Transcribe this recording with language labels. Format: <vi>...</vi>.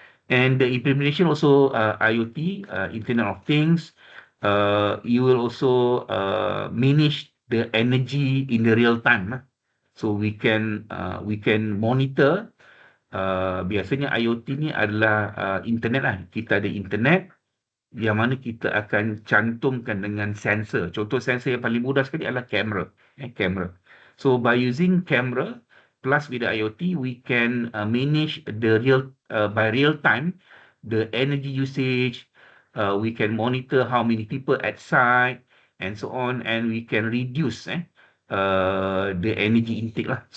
<en>And the implementation also IoT, Internet of Things. You will also manage the energy in the real time. So we can monitor.</en> <ms>Biasanya IoT ni adalah internet lah. Kita ada internet yang mana kita akan cantumkan dengan sensor. Contoh sensor yang paling mudah sekali adalah kamera. Kamera.</ms> <en>So by using camera plus with the IoT, we can manage the by real time the energy usage. We can monitor how many people at site and so on, and we can reduce the energy intake lah.</en>